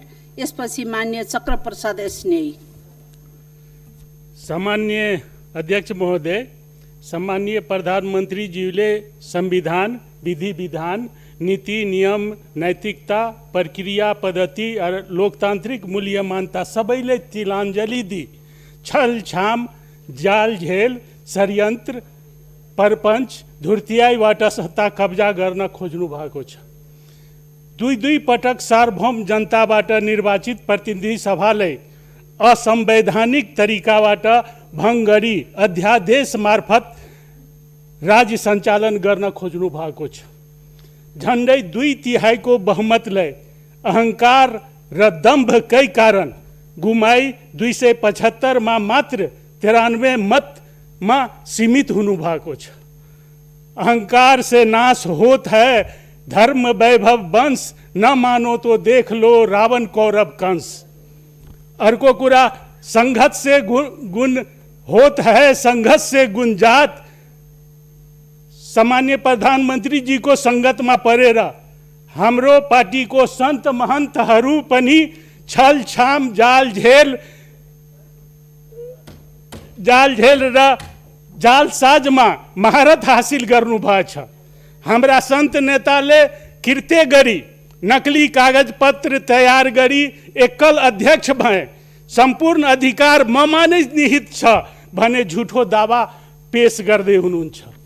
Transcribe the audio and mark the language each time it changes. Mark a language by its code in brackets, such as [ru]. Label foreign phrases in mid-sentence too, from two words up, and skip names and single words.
[ne] यसपछि माननीय चक्र प्रसाद स्नेही। सम्माननीय अध्यक्ष महोदय, सम्माननीय प्रधानमन्त्रीज्यूले संविधान, विधि विधान, नीति नियम, नैतिकता, प्रक्रिया पद्धति और लोकतांत्रिक मूल्य मान्यता सबैले तिलाञ्जली दी छल छाम, जाल झेल, षड्यन्त्र, परपञ्च, धुर्त्याइबाट सत्ता कब्जा गर्न खोज्नु भएको छ। दुई पटक सार्वभौम जनताबाट निर्वाचित प्रतिनिधि सभालाई असंवैधानिक तरिकाबाट भङ्ग गरी अध्यादेश मार्फत राज्य सञ्चालन गर्न खोज्नु भएको छ। झन्डै 2/3 बहुमतलाई अहङ्कार र दम्भकै कारण गुमाई 275 मा मात्र 93 मतमा सीमित हुनु भएको छ। [hi] अहंकार से नाश होत है धर्म वैभव वंश, न मानो तो देख लो रावण कौरव कंस। [ne] अर्को कुरा, [hi] संघर्ष से गुण होत है, संघर्ष से गुणजात। [ne] सामान्य प्रधानमंत्री जी [hi] को संगत में [ne] परेर हाम्रो पार्टी को संत महन्तहरू पनि छल छाम, जाल झेल र जालसाजमा महारत हासिल गर्नुभएको छ। हाम्रा सन्त नेताले कृत्य गरी नकली कागज पत्र तयार गरी एकल अध्यक्ष भए, सम्पूर्ण अधिकार ममा नै निहित छ भने झुठो दावा पेश गर्दै हुनुहुन्छ।